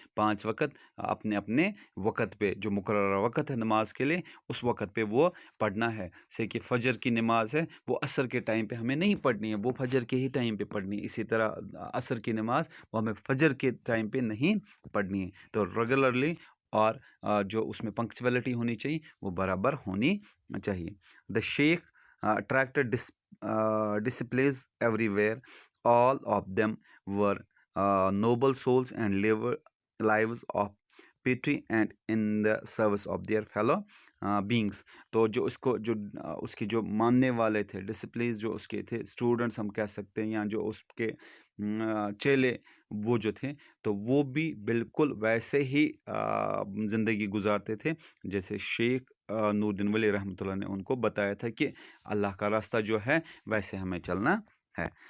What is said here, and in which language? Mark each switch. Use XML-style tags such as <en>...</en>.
<ur>5 وقت اپنے اپنے وقت پہ, جو مقررہ وقت ہے نماز کے لیے, اس وقت پہ وہ پڑھنا ہے. سے کہ فجر کی نماز ہے وہ عصر کے ٹائم پہ ہمیں نہیں پڑھنی ہے, وہ فجر کے ہی ٹائم پہ پڑھنی ہے. اسی طرح عصر کی نماز وہ ہمیں فجر کے ٹائم پہ نہیں پڑھنی ہے. تو ریگولرلی, اور جو اس میں پنکچویلٹی ہونی چاہیے وہ برابر ہونی چاہیے.</ur> <en>The شیخ attracted displays everywhere. All of them were noble souls and lives of piety and in the service of their fellow beings.</en> <ur>تو جو اس کے جو ماننے والے تھے, ڈسپلیز جو اس کے تھے, اسٹوڈنٹس ہم کہہ سکتے ہیں, یا جو اس کے چیلے وہ جو تھے, تو وہ بھی بالکل ویسے ہی زندگی گزارتے تھے جیسے شیخ نور الدین ولی رحمۃ اللہ نے ان کو بتایا تھا کہ اللہ کا راستہ جو ہے ویسے ہمیں چلنا ہے.</ur>